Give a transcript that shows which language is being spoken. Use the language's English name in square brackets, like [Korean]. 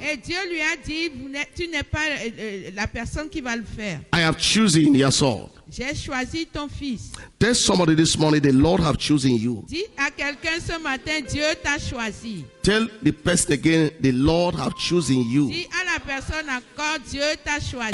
[French] Et Dieu lui a dit, tu n'es pas la personne qui va le faire. [English] I have chosen your son. [French] J'ai choisi ton fils. [English] Tell somebody this morning, the Lord have chosen you. [French] Dis à quelqu'un ce matin, Dieu t'a choisi. [English] Tell the person again, the Lord have chosen you. [French] Dis à la personne encore, Dieu t'a choisi.